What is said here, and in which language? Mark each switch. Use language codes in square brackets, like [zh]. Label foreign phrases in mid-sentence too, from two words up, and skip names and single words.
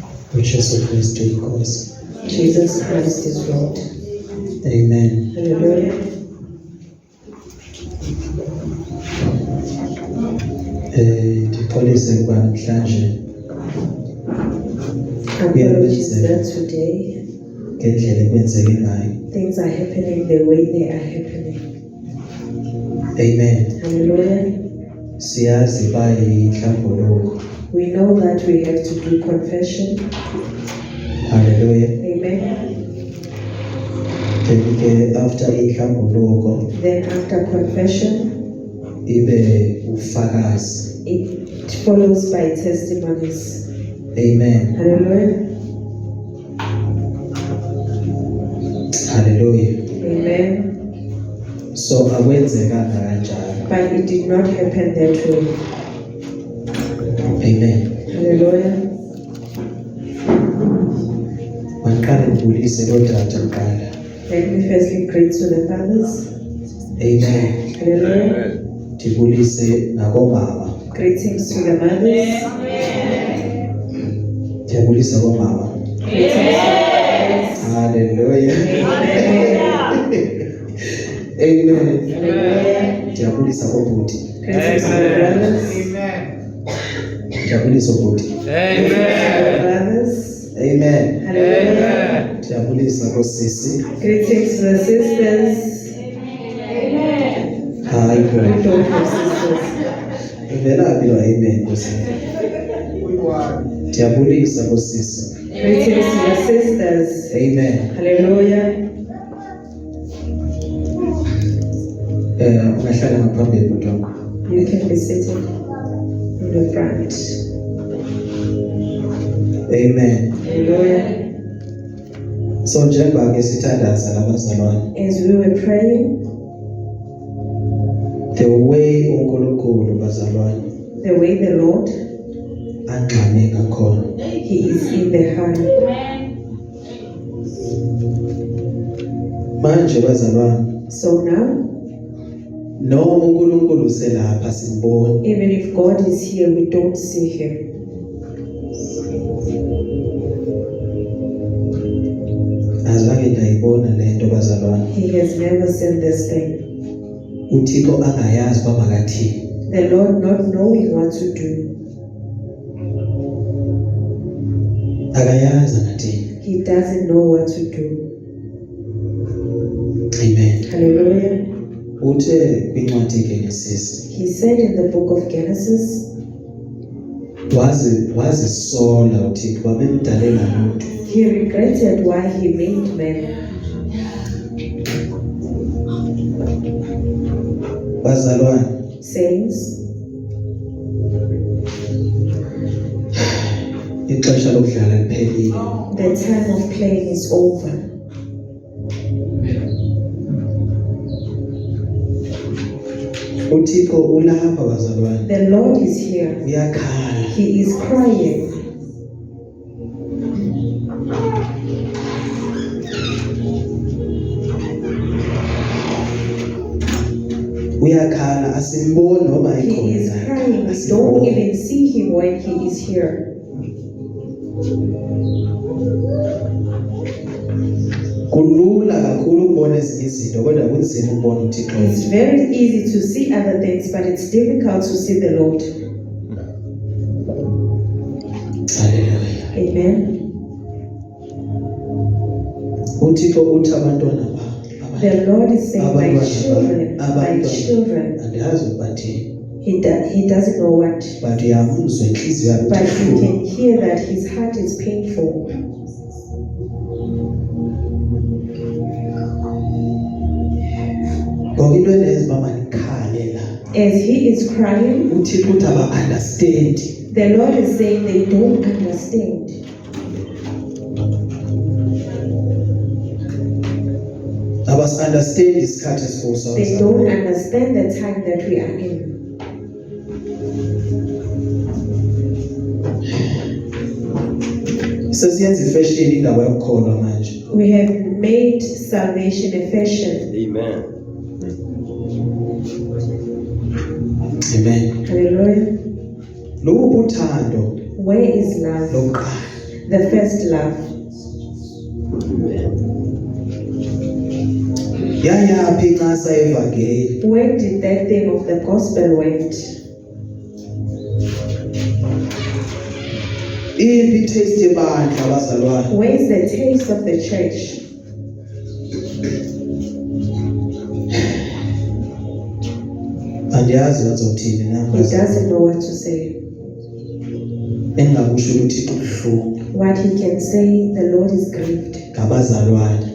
[xh] uJesu Kristu inkosi. [en] Jesus Christ is Lord. Amen. Hallelujah. [xh] Ndixolise kuba namhlanje [en] Apologies that today [xh] ngendlela ekwenzeke ngayo. [en] things are happening the way they are happening. Amen. Hallelujah. [xh] Siyazi uba yihlambuluko. [en] We know that we have to do confession. Hallelujah. Amen. [xh] Then ke after ihlambuluko [en] Then after confession, [xh] ibe ufakazi. [en] it follows by testimonies. Amen. Hallelujah. Hallelujah. Amen. [xh] So akwenzekanga kanjalo. [en] But it did not happen that way. Amen. Hallelujah. [xh] Mandiqale ndibulise kootata kuqala. [en] Let me firstly pray to the fathers. Amen. Hallelujah. [xh] Ndibulise nakoomama. [en] Greetings to the mothers. [xh] Ndiyabulisa koomama. [en] Greetings to the mothers. Hallelujah. Amen. Hallelujah. [xh] Ndiyabulisa koobhuti. [en] Greetings to the brothers. [xh] Ndiyabulisa koobhuti. [en] Greetings to the brothers. Amen. Hallelujah. [xh] Ndiyabulisa koosisi. [en] Greetings to the sisters. [xh] Hayi [en] We [xh] kodwa. [en] don't have sisters. [xh] Ivelaphi lo amen Nkosi? Ndiyabulisa koosisi. [en] Greetings to the sisters. Amen. Hallelujah. [xh] Ungahlala ngaphambili bhuti wakho. [en] You can be seated in the front. Amen. Hallelujah. [zu] So njengoba ke sithandaza labazalwane, [en] As we were praying, the way [zu] uNkulunkulu bazalwane [en] the way the Lord, [zu] angxame ngakhona. [en] He is in the heart. [zu] Manje bazalwane, [en] So now, [zu] noma uNkulunkulu uselapha simboni, [en] even if God is here, we don't see Him. [xh] azange ndayibona lento bazalwane. [en] He has never seen this thing. [xh] uThixo angayazi uba makathini. [en] The Lord not knowing what to do. [xh] Akayazi angathini. [en] He doesn't know what to do. Amen. Hallelujah. [xh] Uthe kwincwadi kaGenesisi, [en] He said in the book of Genesis, [xh] wazisola uThixo uba bemdalela lutho. [en] He regretted why He made man. [xh] Bazalwane, [en] Saints, [xh] ixesha lokudlala liphelile. [en] the time of playing is over. [xh] uThixo ulapha bazalwane. [en] The Lord is here. [xh] Uyakhala. [en] He is crying. [xh] Uyakhala asimboni noma [en] He is [xh] ikhona. [en] crying. We don't even see Him when He is here. [xh] Kulula kakhulu ukubona ezinye izinto kodwa kunzima ukubona uThixo. [en] It's very easy to see other things, but it's difficult to see the Lord. Hallelujah. Amen. [xh] uThixo uthi abantwana [en] The Lord is saying, my [xh] Abantwana. [en] children. [xh] andiyazi ukubathini, [en] He doesn't know what, [zu] but uyamuzwa inhliziyo yakhe [en] but he [xh] ibuhlungu. [en] can hear that his heart is painful. [zu] Ngoba into eneza uba mandikhale la, [en] As he is crying, [zu] uThixo uthi aba-understand. [en] the Lord is saying they don't understand. [zu] Abasi-understand isikhathi esikuso. [en] They don't understand the time that we are in. [zu] Sesiyenza ifashini indaba yokukholwa manje. [en] We have made salvation a fashion. Amen. Amen. Hallelujah. [zu] Lobu uthando [en] Where is love? [zu] lokuqala [en] the first love. [xh] Yayaphi incasa yevangeli? [en] Where did that thing of the gospel went? [xh] Iphi taste yebandla abazalwane? [en] Where is the taste of the church? [zu] Andiyazi bazothini [en] He [zu] nami. [en] doesn't know what to say. [zu] Engingakusho ukuthi ubuhlungu [en] What he can say, the Lord is grieved [zu] ngabazalwane.